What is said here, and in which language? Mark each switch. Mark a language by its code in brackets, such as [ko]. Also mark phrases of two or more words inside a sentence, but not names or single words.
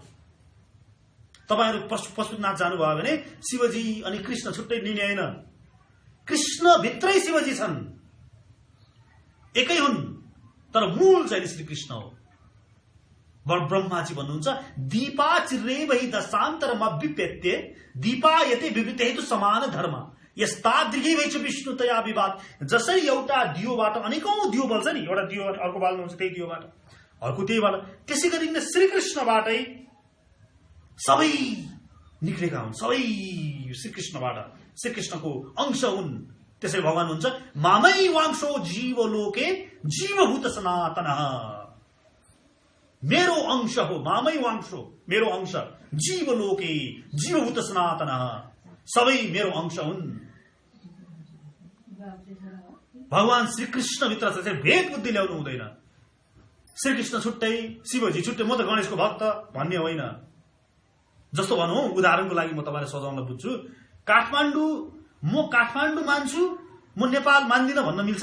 [ne] तपाईहरु पशुपतिनाथ जानुभयो भने शिवजी अनि कृष्ण छुट्टै लिने होइन। कृष्ण भित्रै शिवजी छन्, एकै हुन्, तर मूल चाहिँ श्रीकृष्ण हो। ब्रह्माजी भन्नुहुन्छ [sa] दीपा चिरेवहि दशान्तरमभ्युपेत्य दीपायते विवृते हेतु समान धर्म यस्तादृगी वै च विष्णुतया विवाद। [ne] जसरी एउटा दियोबाट अनेकौं दियो बल्छ नि, एउटा दियो अर्को बाल्नुहुन्छ त्यही दियोबाट, अर्को त्यहीबाट, त्यसै गरी नै श्रीकृष्णबाटै सबै निक्लेका हुन्, सबै श्रीकृष्णबाट, श्रीकृष्णको अंश हुन्। त्यसै भगवान हुन्छ [sa] मामै वांशो जीवलोके जीवभूत सनातनः। [ne] मेरो अंश हो, [sa] मामै वांशो, [ne] मेरो अंश, [sa] जीवलोके जीवभूत सनातनः, [ne] सबै मेरो अंश हुन्। भगवान श्रीकृष्ण भित्र चाहिँ भेद बुद्धि ल्याउनु हुँदैन। श्रीकृष्ण छुट्टै, शिवजी छुट्टै, म त गणेशको भक्त भन्ने होइन। जस्तो भनौं, उदाहरणको लागि म तपाईलाई सजाउन बुझ्छु, म काठमाडौँ मान्छु, म नेपाल मान्दिन भन्न मिल्छ?